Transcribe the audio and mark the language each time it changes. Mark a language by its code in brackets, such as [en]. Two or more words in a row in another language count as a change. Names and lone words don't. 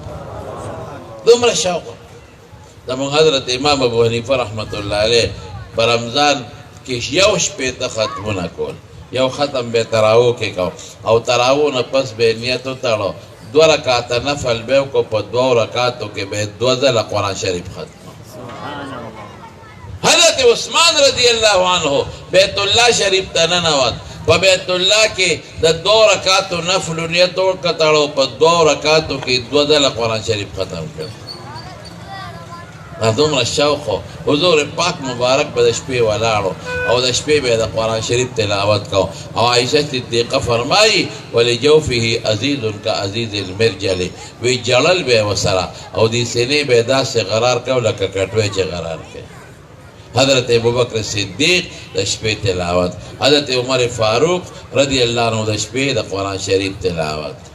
[ps] دومره شوق زموږ حضرت امام ابو حنیفه [ar] رحمت الله علیه [ps] په رمضان کې یو شپېته ختمونه کول یو ختم به تراوو کې کو او تراوو نه پس به نیت وتړو 2 رکعاته نفل به وکړو په 2 رکعاتو کې به 2 ځله قرآن شریف ختم حضرت عثمان [ar] رضی اللہ عنہ [ps] بیت اللہ شریف ته ننوت په بیت الله کې د 2 رکعاتو نفل نیت وکړو په 2 رکعاتو کې 2 ځله قرآن شریف ختم کړ دا دومره شوق حضور پاک مبارک به د شپې ولاړو او د شپې به د قرآن شریف تلاوت کو او عایشه صدیقه فرمایي [ar] ولجوفه عزیز کعزیز المرجل [ps] وی جړل به وسره او دې سینې به داسې قرار کو لکه کټوۍ چې قرار کوي حضرت ابوبکر صدیق د شپې تلاوت حضرت عمر فاروق [ar] رضی الله عنه [ps] د شپې د قرآن شریف تلاوت